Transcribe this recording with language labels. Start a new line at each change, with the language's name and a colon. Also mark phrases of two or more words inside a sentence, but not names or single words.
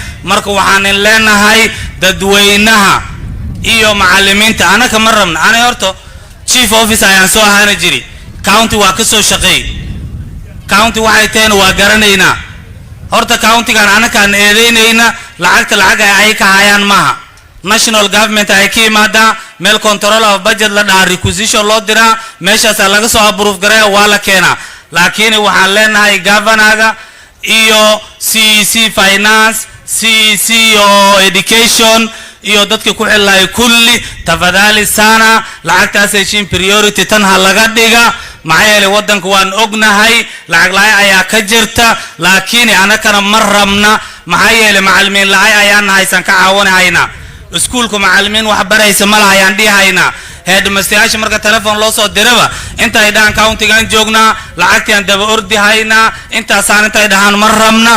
Somali: marka waxaan leenahay dadweynaha iyo macallimiinta, anaka ma rabna. ana horta chief office ayaan soo ahaan jiray, county waa ka soo shaqeey, county waxay tahay waa garanaynaa. horta county-gan anakaan eedeynayna lacag ay ka hayaan maaha, national government ay ka yimaada meel
English: control of budget
Somali: la dhaha requisition loo diraa, meeshaas laga soo approve gareeya waa la keenaa. laakiin waxaan leenahay governorga iyo
English: CEC finance, CEC education
Somali: iyo dadka ku xilay kulli
Swahili: tafadhali sana
Somali: lacagtaas heshiin priority tan ha laga dhiga. maxaa yeelay wadanka waan ognahay lacag la'aan ayaa ka jirta, laakiin anakana ma rabna. maxaa yeelay macallimiin la'aan ayaan haysan ka caawinayna, iskuulka macallimiin wax baraysa ma laha ayaan dhihaynaa. headmaster marka telephone loo soo diraba inta ay dhahan county-gan joognaa lacagtii aan daba ordi haynaa, intaasaan inta ay dhahaan ma rabna.